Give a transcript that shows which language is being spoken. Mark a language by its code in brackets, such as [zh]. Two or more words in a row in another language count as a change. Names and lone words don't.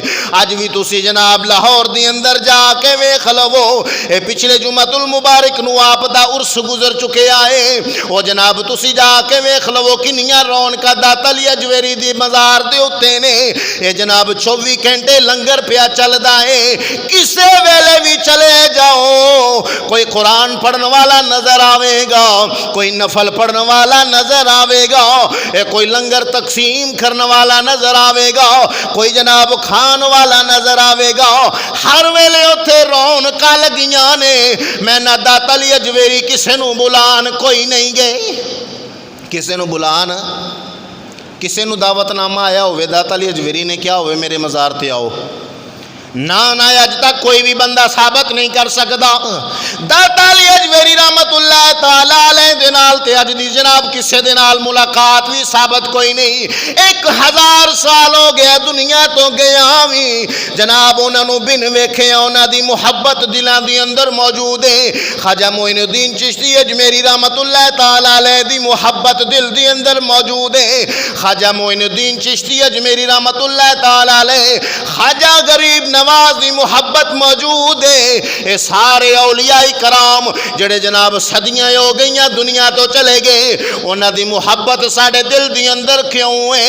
[pa] آج بھی تسی جناب لاہور دی اندر جا کے ویکھ لو، اے پچھلے جمعۃ المبارک نو آپ دا عرس گزر چکے آئے، او جناب تسی جا کے ویکھ لو کنیاں رونقاں داتا علی اجویری دی مزار دے اتے نے، یہ جناب 24 گھنٹے لنگر پیا چلدا ہے، کسے ویلے بھی چلے جاؤ کوئی قرآن پڑھن والا نظر آوے گا، کوئی نفل پڑھن والا نظر آوے گا، کوئی لنگر تقسیم کرنے والا نظر آوے گا، کوئی جناب کھان والا نظر آوے گا، ہر ویلے اتھے رونقاں لگیاں نے۔ میں نہ داتا علی اجویری کسے نو بلان کوئی نہیں گئے، کسے نو بلان کسے نو دعوت نامہ آیا ہوئے داتا علی اجویری نے کیا ہوئے میرے مزار تے آؤ، نہ اج تک کوئی بھی بندہ ثابت نہیں کر سکتا۔ داتا علی اجویری رحمت اللہ تعالی علیہ دے نال تے اج دی جناب کسے دے نال ملاقات بھی ثابت کوئی نہیں۔ 1000 سال ہو گیا دنیا تو گیا بھی جناب انہاں نو بن ویکھے انہاں دی محبت دلاں دی اندر موجود ہے۔ خواجہ معین الدین چشتی اجمیری رحمت اللہ تعالی علیہ دی محبت دل دی اندر موجود ہے۔ خواجہ معین الدین چشتی اجمیری رحمت اللہ تعالی علیہ خواجہ غریب نواز دی محبت موجود ہے۔ اے سارے اولیاء کرام جڑے جناب صدیاں ہو گئیاں دنیا تو چلے گئے، انہاں دی محبت ساڑے دل دی اندر کیوں ہے؟